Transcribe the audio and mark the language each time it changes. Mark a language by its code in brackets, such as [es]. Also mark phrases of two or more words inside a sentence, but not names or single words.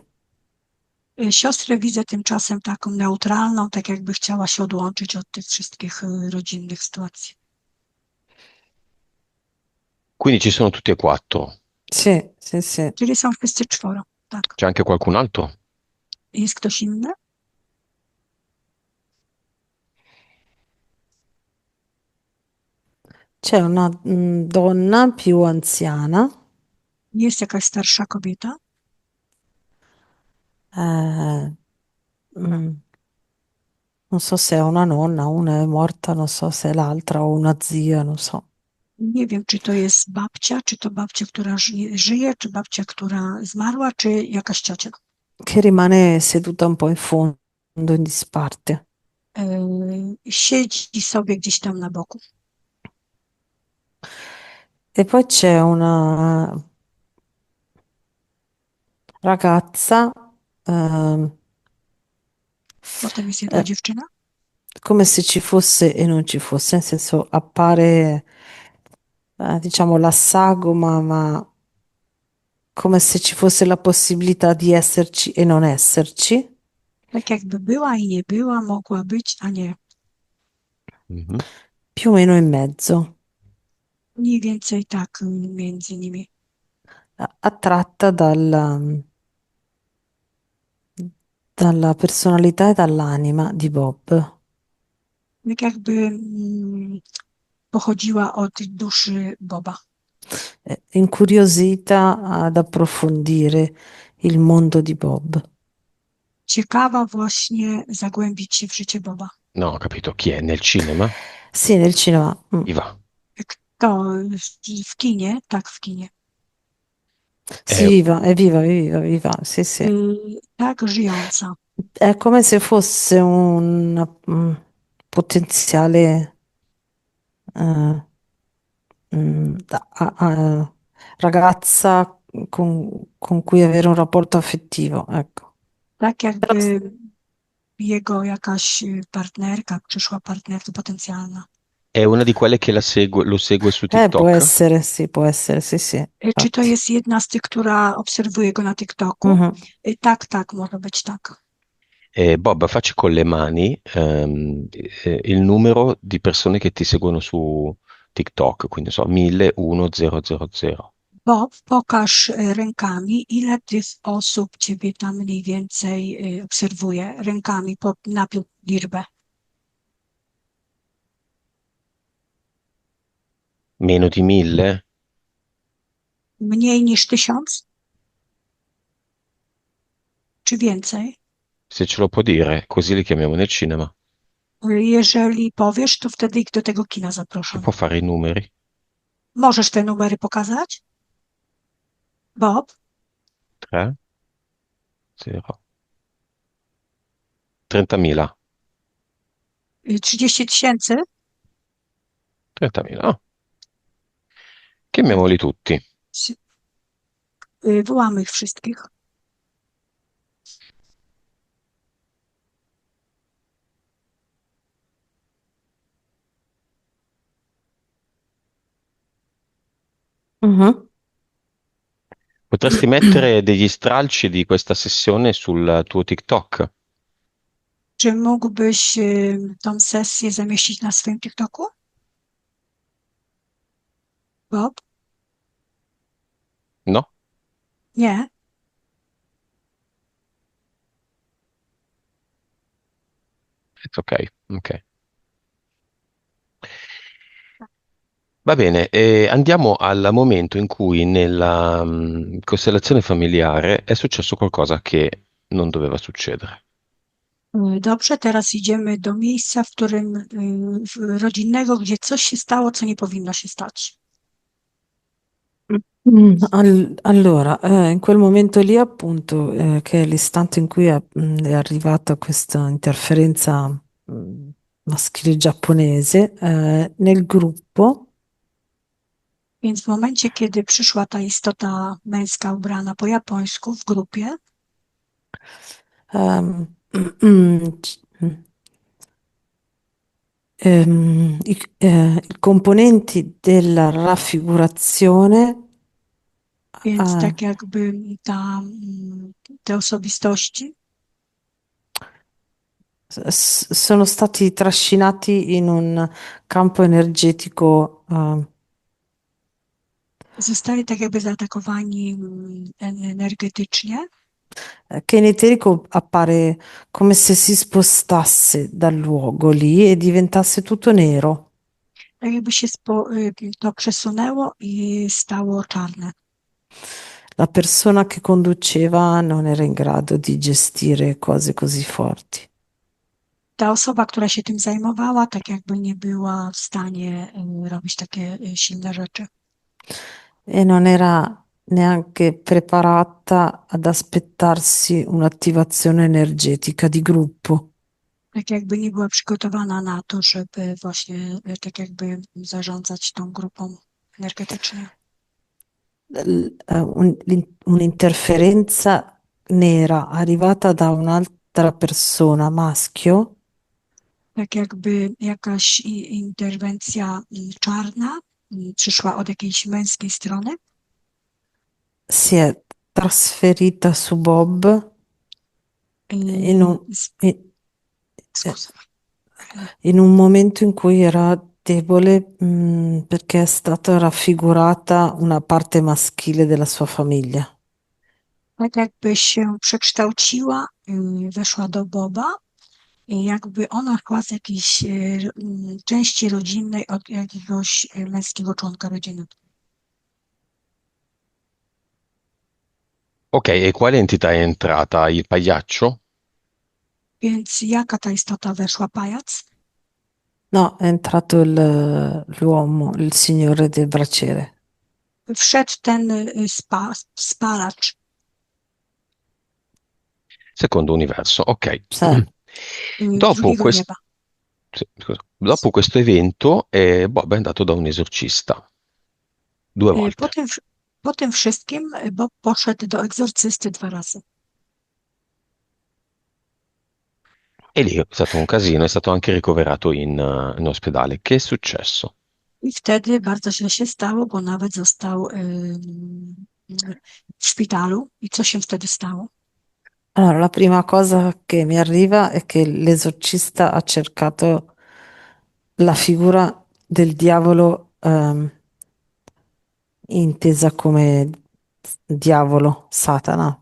[pl] Siostrę widzę tymczasem taką neutralną, tak jakby chciała się odłączyć od tych wszystkich rodzinnych sytuacji. [it] Quindi ci sono tutti e quattro. Sì, sì, sì. [pl] Czyli są wszyscy czworo, tak. [it] C'è anche qualcun altro? [pl] Jest ktoś inny? [it] C'è una donna più anziana, [pl] Jest jakaś starsza kobieta? [it] eh, mm, Non so se è una nonna, una è morta, non so se è l'altra o una zia, non so. [pl] Nie wiem, czy to jest babcia, czy to babcia, która żyje, czy babcia, która zmarła, czy jakaś ciocia. [it] Che rimane seduta un po' in fondo, in disparte. [pl] Siedzi sobie gdzieś tam na boku. [it] E poi c'è una ragazza, ehm, [pl] Potem jest jedna eh, dziewczyna. [it] come se ci fosse e non ci fosse, nel senso appare, diciamo, la sagoma, ma come se ci fosse la possibilità di esserci e non esserci. [pl] Tak jakby była i nie była, mogła być, a nie. Mhm. [it] Più o meno in mezzo, [pl] Mniej więcej tak między nimi. [it] attratta dalla personalità e dall'anima di Bob. [pl] Tak jakby pochodziła od duszy Boba. [it] Incuriosita ad approfondire il mondo di Bob. [pl] Ciekawa właśnie zagłębić się w życie Boba. [it] No, ho capito. Chi è? Nel cinema? Sì, nel cinema. Chi va? [pl] Kto w kinie? Tak, w kinie. [it] È, Sì, viva, è viva, è viva, viva, sì, sì. [pl] Tak, żyjąca. [it] È come se fosse una potenziale eh, ragazza con cui avere un rapporto affettivo, ecco. [pl] Tak [it] Però [pl] jakby jego jakaś partnerka, przyszła partnerka potencjalna. [it] è una di quelle che lo segue su TikTok? può essere, sì, sì, [pl] Czy to [it] infatti. [pl] jest jedna z tych, która obserwuje go na TikToku? Mhm. Tak, tak, może być tak. [it] Bob, facci con le mani il numero di persone che ti seguono su TikTok, quindi so, 1000, 1, 000. [pl] Bob, pokaż rękami, ile tych osób ciebie tam mniej więcej obserwuje. Rękami napił liczbę. [it] Meno di 1000? [pl] Mniej niż 1000? Czy więcej? [it] Se ce lo può dire, così li chiamiamo nel cinema. [pl] Jeżeli powiesz, to wtedy ich do tego kina [it] Ci [pl] zaproszą. [it] può fare i numeri? [pl] Możesz te numery pokazać? Bob? 3, 0. 30.000. 30 tysięcy? 30.000. [it] Ah. Chiamiamoli tutti. [pl] Wołamy ich wszystkich. Mhm. [it] Potresti mettere degli stralci di questa sessione sul tuo TikTok? [pl] Czy mógłbyś tą sesję zamieścić na swoim TikToku? Bob? [it] No? [pl] Nie? [en] It's ok, ok. [it] Va bene, andiamo al momento in cui nella costellazione familiare è successo qualcosa che non doveva succedere. [pl] Dobrze, teraz idziemy do miejsca, w którym rodzinnego, gdzie coś się stało, co nie powinno się stać. [it] Allora, in quel momento lì appunto, che è l'istante in cui è arrivata questa interferenza maschile giapponese, nel gruppo [pl] Więc w momencie, kiedy przyszła ta istota męska ubrana po japońsku w grupie, [it] ehm, i componenti della raffigurazione [pl] więc eh, tak jakby te osobistości [it] sono stati trascinati in un campo energetico [pl] zostali tak jakby zaatakowani energetycznie, [it] che in eterico appare come se si spostasse dal luogo lì e diventasse tutto nero. [pl] tak jakby się to przesunęło i stało czarne. [it] La persona che conduceva non era in grado di gestire cose così forti. [pl] ta osoba, która się tym zajmowała, tak jakby nie była w stanie robić takie silne rzeczy. [it] e non era neanche preparata ad aspettarsi un'attivazione energetica di gruppo. [pl] Tak jakby nie była przygotowana na to, żeby właśnie tak jakby zarządzać tą grupą energetycznie. [it] Un'interferenza nera arrivata da un'altra persona, maschio, [pl] Tak jakby jakaś interwencja czarna przyszła od jakiejś męskiej strony [it] si è trasferita su Bob in un, z- in- scusa, in un momento in cui era debole, perché è stata raffigurata una parte maschile della sua famiglia. [pl] tak jakby się przekształciła, weszła do Boba i jakby ona szła z jakiejś części rodzinnej od jakiegoś męskiego członka rodziny. [it] Ok, e quale entità è entrata? Il pagliaccio? [pl] Więc jaka ta istota weszła? Pajac? [it] No, è entrato l'uomo, il signore del braciere. [pl] Wszedł ten spalacz [it] Secondo universo, ok. Sai, Dopo [pl] drugiego [it] questo, [pl] nieba. [it] dopo questo evento, Bob è andato da un esorcista 2 volte. [pl] Po tym wszystkim Bob poszedł do egzorcysty 2 razy. [it] E lì è stato un casino, è stato anche ricoverato in ospedale. Che è successo? [pl] I wtedy bardzo źle się stało, bo nawet został w szpitalu. I co się wtedy stało? [it] allora, la prima cosa che mi arriva è che l'esorcista ha cercato la figura del diavolo, intesa come diavolo, Satana,